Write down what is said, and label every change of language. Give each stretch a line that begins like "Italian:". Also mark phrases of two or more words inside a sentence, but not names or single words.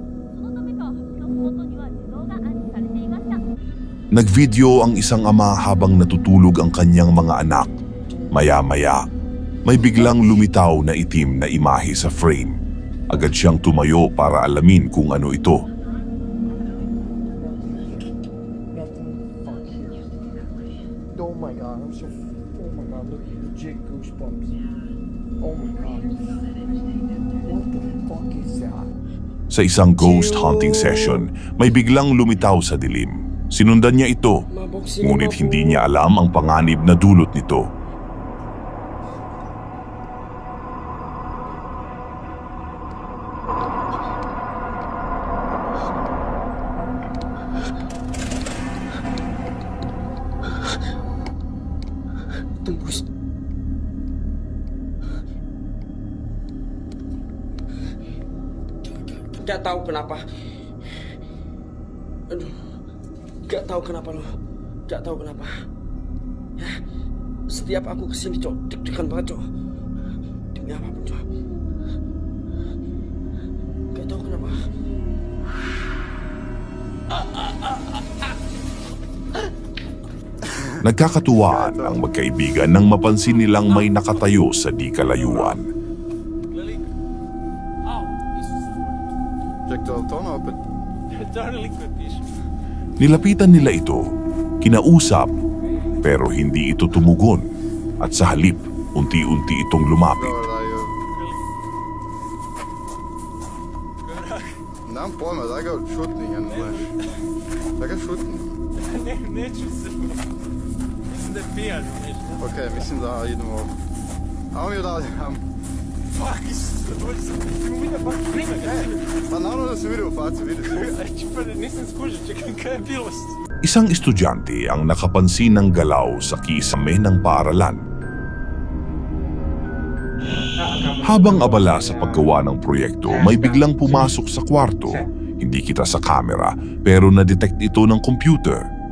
Filipino: Nagvideo ang isang ama habang natutulog ang kanyang mga anak. Maya-maya, may biglang lumitaw na itim na imahe sa frame. Agad siyang tumayo para alamin kung ano ito.
English: Oh my god, I'm so. Oh my god, look, legit goosebumps. Oh my god. What the fuck is that?
Filipino: Sa isang
English: ghost hunting session,
Filipino: may biglang lumitaw sa dilim. Sinundan niya ito, ngunit hindi niya alam ang panganib na dulot nito.
Indonesian: Tembus. Gak tahu kenapa. Aduh. Gak tahu kenapa lo. Gak tahu kenapa. Ya. Setiap aku kesini, Cok, deg-degan banget, Cok. Demi apapun, Cok. Gak tahu kenapa.
Filipino: Nagkakatuwaan ang magkaibigan nang mapansin nilang may nakatayo sa di kalayuan. Nilapitan nila ito, kinausap, pero hindi ito tumugon at sa halip, unti-unti itong lumapit.
Croatian: Nemam pojma, daj ga šutni, daj ga šutni. Neću se. Mislim da je pijan. Ok, mislim da idemo. Ajmo mi odavde, ajmo. Fuck, ti mu vidio fuck prima. Pa naravno da sam vidio u facu, vidio sam. Nisam skužio, čekaj, kaj je bilo?
Filipino: Isang estudyante ang nakapansin ng galaw sa kisame ng paaralan. Habang abala sa paggawa ng proyekto, may biglang pumasok sa kwarto. Hindi kita sa camera, pero na-detect ito ng computer.